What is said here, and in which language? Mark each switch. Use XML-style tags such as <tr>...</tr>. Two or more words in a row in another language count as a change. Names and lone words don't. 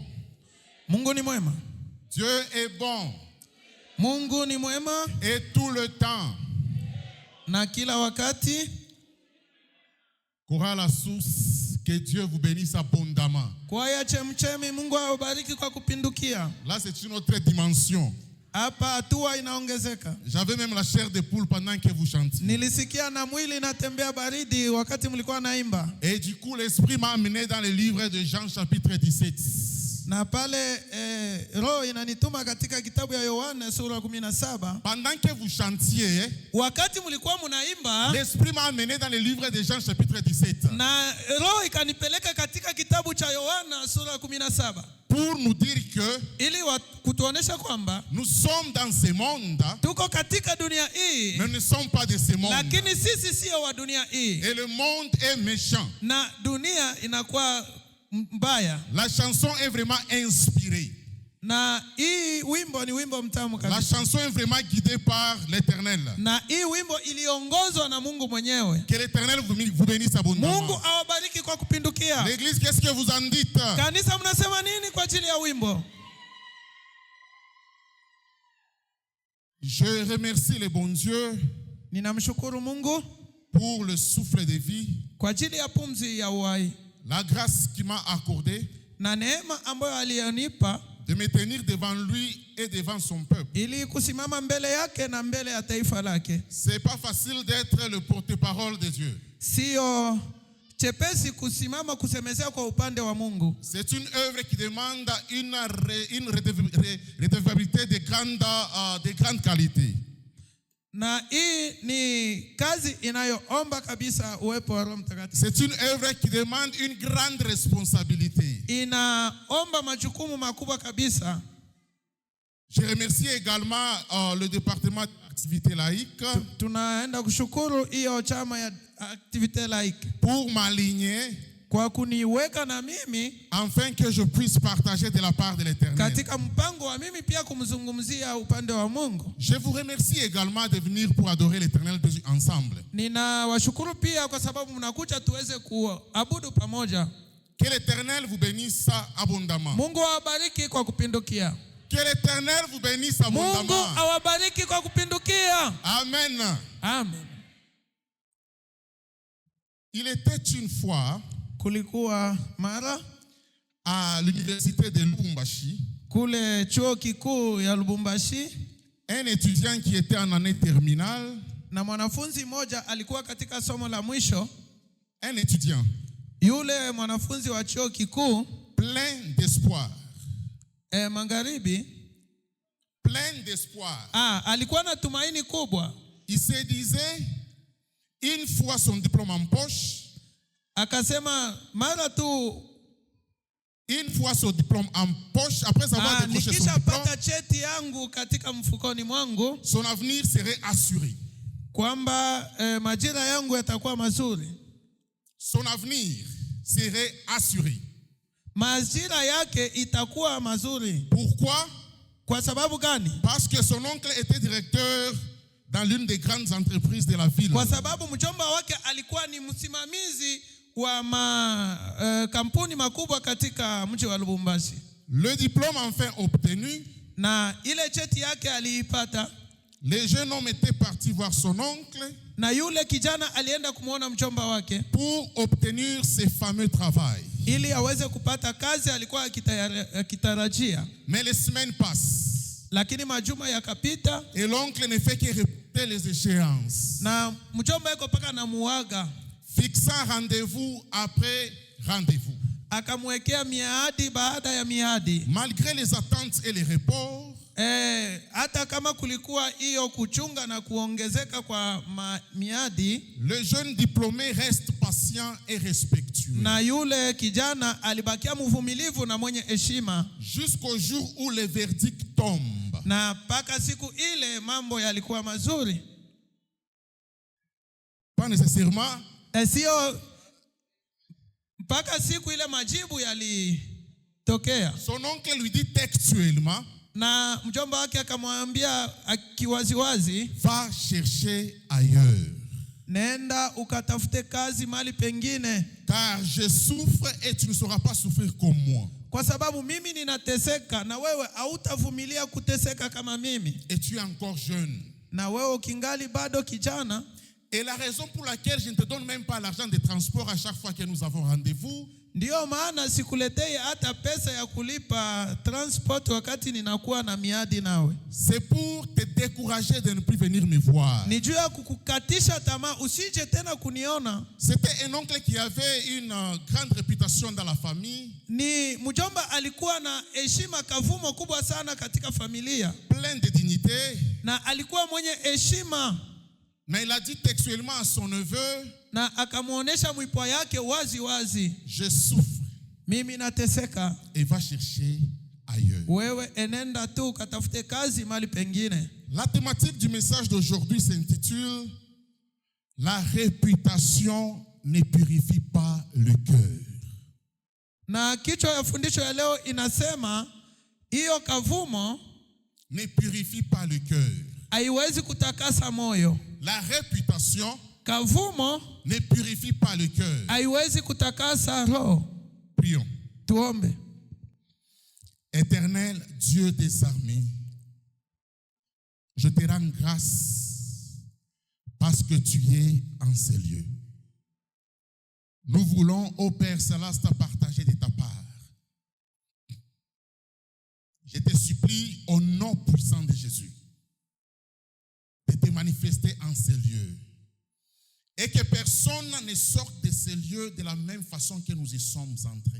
<sw>Mungu ni mwema.</sw> <fr>Dieu est bon.</fr> <sw>Mungu ni mwema.</sw> <fr>Et tout le temps.</fr> <sw>Na kila wakati.</sw> <fr>Qu'aura la source, que Dieu vous bénisse abondamment.</fr> <sw>Kwaya chemchemi, Mungu awabariki kwa kupindukia.</sw> <fr>Là, c'est une autre dimension.</fr> <sw>Hapa hatua inaongezeka.</sw> <fr>J'avais même la chair de poule pendant que vous chantiez.</fr> <sw>Nilisikia na mwili inatembea baridi wakati mlikuwa naimba.</sw> <fr>Et du coup, l'Esprit m'a amené dans le livre de Jean chapitre 17.</fr> <sw>Na pale roho inanituma katika kitabu ya Yohana sura 17.</sw> <fr>Pendant que vous chantiez,</fr> <sw>wakati mlikuwa mnaimba,</sw> <fr>l'Esprit m'a amené dans le livre de Jean chapitre 17.</fr> <sw>Na roho ikanipeleka katika kitabu cha Yohana sura 17.</sw> <fr>Pour nous dire que</fr> <sw>ili kutuonesha kwamba</sw> <fr>nous sommes dans ce monde,</fr> <sw>tuko katika dunia hii,</sw> <fr>mais nous ne sommes pas de ce monde.</fr> <sw>Lakini sisi sio wa dunia hii.</sw> <fr>Et le monde est méchant.</fr> <sw>Na dunia inakuwa mbaya.</sw> <fr>La chanson est vraiment inspirée.</fr> <sw>Na hii wimbo ni wimbo mtamu kabisa.</sw> <fr>La chanson est vraiment guidée par l'Éternel.</fr> <sw>Na hii wimbo iliongozwa na Mungu mwenyewe.</sw> <fr>Que l'Éternel vous bénisse abondamment.</fr> <sw>Mungu awabariki kwa kupindukia.</sw> <fr>L'église, qu'est-ce que vous en dites?</fr> <sw>Kanisa, mnasema nini kwa ajili ya wimbo?</sw> <fr>Je remercie le bon Dieu.</fr> <sw>Ninamshukuru Mungu</sw> <fr>pour le souffle de vie.</fr> <sw>Kwa ajili ya pumzi ya uhai.</sw> <fr>La grâce qu'il m'a accordée.</fr> <sw>Na neema ambayo aliyonipa</sw> <fr>de me tenir devant lui et devant son peuple.</fr> <sw>Ili kusimama mbele yake na mbele ya taifa lake.</sw> <fr>C'est pas facile d'être le porte-parole de Dieu.</fr> <sw>Sio chepesi kusimama kusemezea kwa upande wa Mungu.</sw> <fr>C'est une œuvre qui demande une redevabilité de grande qualité.</fr> <sw>Na hii ni kazi inayoomba kabisa uwepo wa Roho Mtakatifu.</sw> <fr>C'est une œuvre qui demande une grande responsabilité.</fr> <sw>Inaomba majukumu makubwa kabisa.</sw> <fr>Je remercie également le département d'activité laïque.</fr> <sw>Tunaenda kushukuru hiyo chama ya</sw> <fr>activité laïque pour m'aligner</fr> <sw>kwa kuniweka na mimi</sw> <fr>afin que je puisse partager de la part de l'Éternel.</fr> <sw>katika mpango wa mimi pia kumzungumzia upande wa Mungu.</sw> <fr>Je vous remercie également de venir pour adorer l'Éternel ensemble.</fr> <sw>Ninawashukuru pia kwa sababu mnakuja tuweze kuabudu pamoja.</sw> <fr>Que l'Éternel vous bénisse abondamment.</fr> <sw>Mungu awabariki kwa kupindukia.</sw> <fr>Que l'Éternel vous bénisse abondamment.</fr> <sw>Mungu awabariki kwa kupindukia. Amen. Amen.</sw> <fr>Il était une fois</fr> <sw>kulikuwa mara</sw> <fr>à l'université de Lubumbashi</fr> <sw>kule chuo kikuu ya Lubumbashi</sw> <fr>un étudiant qui était en année terminale,</fr> <sw>na mwanafunzi mmoja alikuwa katika somo la mwisho.</sw> <fr>un étudiant</fr> <sw>Yule mwanafunzi wa chuo kikuu</sw> <fr>plein d'espoir.</fr> <sw>Magharibi,</sw> <fr>Plein d'espoir.</fr> <sw>alikuwa na tumaini kubwa.</sw> <fr>Il se disait, une fois son diplôme en poche,</fr> <sw>Akasema mara tu</sw> <fr>une fois son diplôme en poche, après avoir décroché son diplôme,</fr> <sw>nikishapata cheti yangu katika mfukoni mwangu,</sw> <fr>son avenir serait assuré.</fr> <sw>kwamba majira yangu yatakuwa mazuri.</sw> <fr>Son avenir serait assuré.</fr> <sw>Majira yake itakuwa mazuri.</sw> <fr>Pourquoi?</fr> <sw>Kwa sababu gani?</sw> <fr>Parce que son oncle était directeur dans l'une des grandes entreprises de la ville.</fr> <sw>Kwa sababu mjomba wake alikuwa ni msimamizi wa kampuni makubwa katika mji wa Lubumbashi.</sw> <fr>Le diplôme enfin obtenu,</fr> <sw>Na ile cheti yake aliipata.</sw> <fr>le jeune homme était parti voir son oncle</fr> <sw>Na yule kijana alienda kumuona mjomba wake</sw> <fr>pour obtenir ce fameux travail.</fr> <sw>ili aweze kupata kazi alikuwa akitarajia.</sw> <fr>Mais les semaines passent</fr> <sw>Lakini majuma yakapita</sw> <fr>et l'oncle ne fait que répéter les échéances,</fr> <sw>na mjomba yuko paka na muaga,</sw> <fr>fixant rendez-vous après rendez-vous.</fr> <sw>akamwekea miadi baada ya miadi.</sw> <fr>Malgré les attentes et les reports,</fr> <sw>Hata kama kulikuwa hiyo kuchunga na kuongezeka kwa miadi,</sw> <fr>le jeune diplômé reste patient et respectueux.</fr> <sw>na yule kijana alibakia mvumilivu na mwenye heshima</sw> <fr>Jusqu'au jour où le verdict tombe.</fr> <sw>na mpaka siku ile mambo yalikuwa mazuri.</sw> <fr>Pas nécessairement.</fr> <sw>Sio mpaka siku ile majibu yalitokea.</sw> <fr>Son oncle lui dit textuellement,</fr> <sw>Na mjomba wake akamwambia akiwaziwazi,</sw> <fr>va chercher ailleurs.</fr> <sw>nenda ukatafute kazi mahali pengine,</sw> <fr>Car je souffre et tu ne sauras pas souffrir comme moi.</fr> <sw>kwa sababu mimi ninateseka na wewe hautavumilia kuteseka kama mimi,</sw> <fr>Et tu es encore jeune.</fr> <sw>na wewe ukingali bado kijana.</sw> <fr>Et la raison pour laquelle je ne te donne même pas l'argent de transport à chaque fois que nous avons rendez-vous,</fr> <sw>Ndiyo maana sikuletei hata pesa ya kulipa transport wakati ninakuwa na miadi nawe.</sw> <fr>c'est pour te décourager de ne plus venir me voir.</fr> <sw>Ni juu ya kukukatisha tamaa usije tena kuniona.</sw> <fr>C'était un oncle qui avait une grande réputation dans la famille,</fr> <sw>Ni mjomba alikuwa na heshima kavumo kubwa sana katika familia,</sw> <fr>plein de dignité.</fr> <sw>na alikuwa mwenye heshima,</sw> <fr>Mais il a dit textuellement à son neveu,</fr> <sw>na akamuonesha mwipwa yake wazi wazi,</sw> <fr>je souffre</fr> <sw>mimi nateseka,</sw> <fr>et va chercher ailleurs.</fr> <sw>wewe enenda tu katafute kazi mahali pengine.</sw> <fr>La thématique du message d'aujourd'hui s'intitule La réputation ne purifie pas le cœur.</fr> <sw>Na kichwa ya fundisho ya leo inasema hiyo kavumo</sw> <fr>Ne purifie pas le cœur.</fr> <sw>haiwezi kutakasa moyo.</sw> <fr>La réputation</fr> <sw>Kavumo</sw> <fr>ne purifie pas le cœur.</fr> <sw>haiwezi kutakasa roho.</sw> <fr>Prions.</fr> <sw>Tuombe.</sw> <fr>Éternel Dieu des armées, je te rends grâce parce que tu es en ces lieux. Nous voulons, ô Père Céleste, partager de ta part. Je te supplie au nom puissant de Jésus de te manifester en ces lieux et que personne ne sorte de ces lieux de la même façon que nous y sommes entrés.</fr>